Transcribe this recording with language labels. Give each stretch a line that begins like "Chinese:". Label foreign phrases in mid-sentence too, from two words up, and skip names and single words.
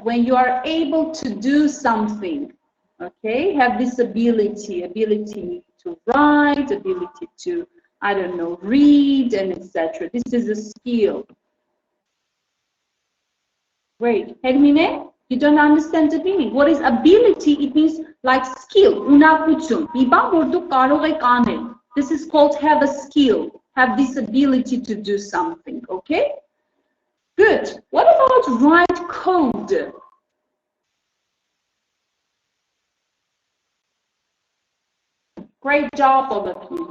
English: When you are able to do something, okay, have this ability to write, ability to, I don't know, read, and etc. This is a skill. Great. Hermine, you don't understand the meaning. What is ability? It means like skill,
Armenian: ունակություն, մի բան, որ դու կարող եք անել.
English: This is called have a skill, have this ability to do something, okay? Good. What about write code? Great job, all of you.